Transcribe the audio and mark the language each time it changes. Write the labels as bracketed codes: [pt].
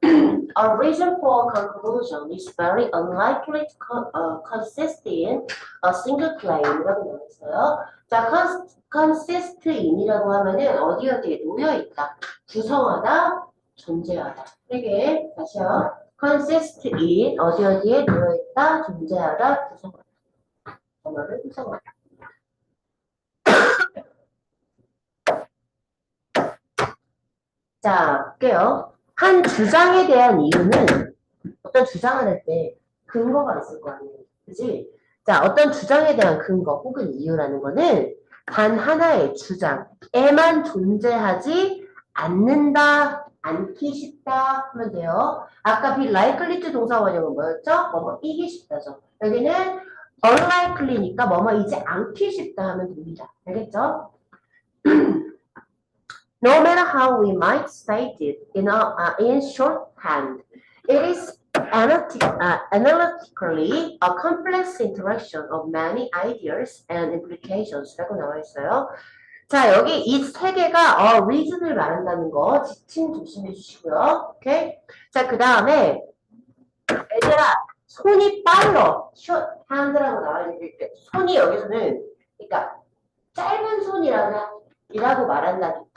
[en] A reason for conclusion is very unlikely to consist in a single claim [ko] 이라고 나왔어요. 자, consist in이라고 하면은 어디 어디에 놓여 있다, 구성하다, 존재하다. 이게 다시요. consist in 어디 어디에 놓여 있다, 존재하다, 구성하다. 언어를 구성하다. 자, 볼게요. 한 주장에 대한 이유는 어떤 주장을 할 때 근거가 있을 거 아니에요. 그지? 자, 어떤 주장에 대한 근거 혹은 이유라는 거는 단 하나의 주장에만 존재하지 않는다, 않기 쉽다 하면 돼요. 아까 be likely to 동사 원형은 뭐였죠? 뭐뭐 이기 쉽다죠. 여기는 unlikely니까 뭐뭐이지 않기 쉽다 하면 됩니다. 알겠죠? [en] No matter how we might state it in shorthand, it is analytically a complex interaction of many ideas and implications [ko] 라고 나와 있어요. 자, 여기 이 세 개가 reason을 말한다는 거 지침 조심해 주시고요. 오케이? 자, 그 다음에 얘들아, 손이 빨라. shorthand라고 나와 있는데 손이 여기서는 그러니까 짧은 손이라고 말한다.